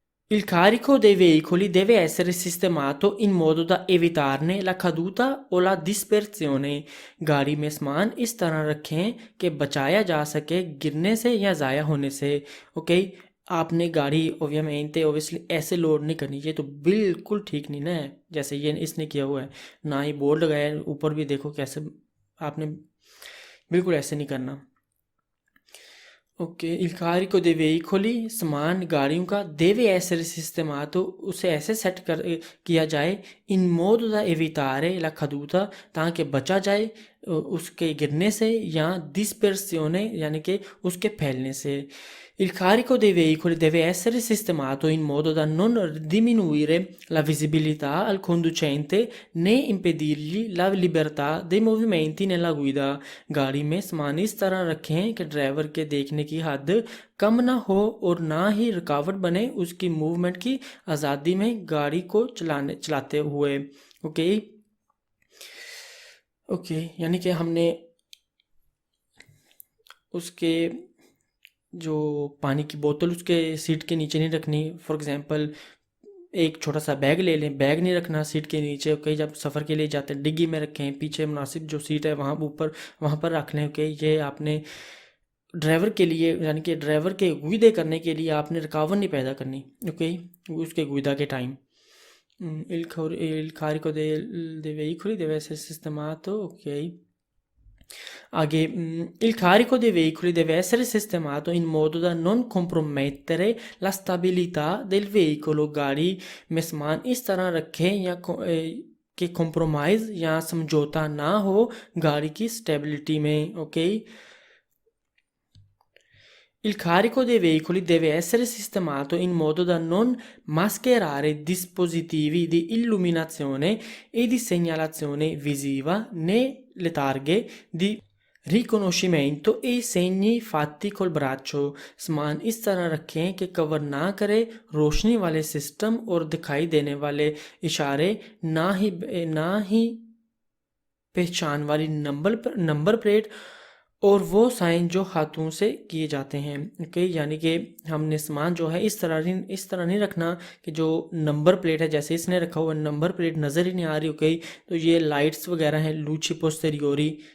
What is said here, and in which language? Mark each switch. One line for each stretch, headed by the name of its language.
Italian: Il carico dei veicoli deve essere sistemato in modo da evitarne la caduta o la dispersione.
Hindi: गाड़ी में सामान इस तरह रखें कि बचाया जा सके गिरने से या ज़ाया होने से। ओके, आपने गाड़ी ओबियसली ऐसे लोड नहीं करनी, ये तो बिल्कुल ठीक नहीं ना है, जैसे ये इसने किया हुआ है, ना ही बोर्ड लगाया है, ऊपर भी देखो कैसे, आपने बिल्कुल ऐसे नहीं करना। Okay,
Italian: il carico dei veicoli,
Hindi: सामान गाड़ियों का,
Italian: deve essere sistemato,
Hindi: उसे ऐसे सेट कर किया जाए,
Italian: in modo da evitare la caduta,
Hindi: ताकि बचा जाए उसके गिरने से, या dispersione यानी कि उसके फैलने से।
Italian: Il carico dei veicoli deve essere sistemato in modo da non diminuire la visibilità al conducente né impedirgli la libertà dei movimenti nella guida।
Hindi: गाड़ी में सामान इस तरह रखें कि ड्राइवर के देखने की हद कम ना हो और ना ही रुकावट बने उसकी मूवमेंट की आज़ादी में गाड़ी को चलाते हुए। ओके, यानी कि हमने उसके जो पानी की बोतल उसके सीट के नीचे नहीं रखनी। फॉर एग्जांपल एक छोटा सा बैग ले लें, बैग नहीं रखना सीट के नीचे। ओके, जब सफ़र के लिए जाते हैं डिग्गी में रखें, पीछे मुनासिब जो सीट है वहाँ पर रख लें। ओके, ये आपने ड्राइवर के लिए, यानी कि ड्राइवर के गुइदे करने के लिए आपने रुकावट नहीं पैदा करनी।
Italian: ओके,
Hindi: उसके गुइदा के time
Italian: il carico dei veicoli deve essere sistemato. Ok,
Hindi: आगे,
Italian: il carico dei veicoli deve essere sistemato in modo da non compromettere la stabilità del veicolo।
Hindi: गाड़ी में सामान इस तरह रखें कि कॉम्प्रोमाइज़ या समझौता ना हो गाड़ी की स्टेबिलिटी में।
Italian: ओके, Il carico dei veicoli deve essere sistemato in modo da non mascherare dispositivi di illuminazione e di segnalazione visiva né le targhe di रिकॉग्निशमेंट e i segni fatti col braccio।
Hindi: सामान इस तरह रखें कि cover ना करे रोशनी वाले system और दिखाई देने वाले इशारे, ना ही पहचान वाली नंबर प्लेट और वो साइन जो हाथों से किए जाते हैं। ओके, यानी कि हमने सामान जो है इस तरह नहीं रखना कि जो नंबर प्लेट है, जैसे इसने रखा हुआ नंबर प्लेट नज़र ही नहीं आ रही। ओके, तो ये लाइट्स वगैरह हैं,
Italian: लूची पोस्टेरियोरी